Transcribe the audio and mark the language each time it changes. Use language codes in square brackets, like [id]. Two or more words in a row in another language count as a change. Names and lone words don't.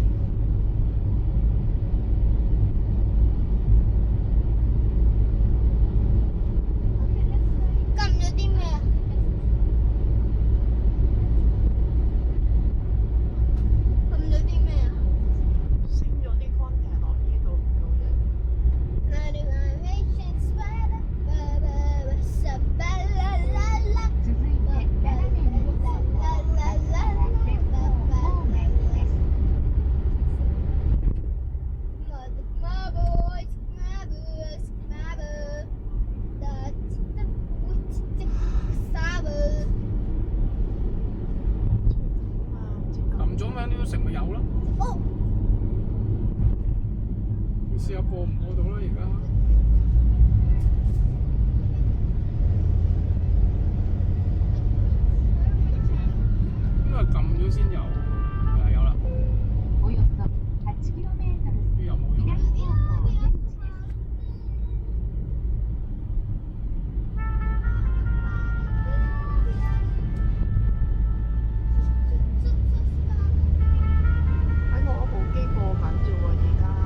[yue] 撳咗啲咩啊？撳咗啲咩啊？升咗啲 contact 落呢度唔到啫。 [ja] 続いて斜め右方向松原鉄道方面です。 [yue] 撳咗咩呢個食咪有咯。你試下播唔播到啦而家？因為撳咗先有，係有啦。 [ja] およそ 8km 先 [yue] 有冇用 [ja] 左 [yue] 啊？ [ja] 方向出口です。 [yue] 喺我部機播緊啫喎，而家。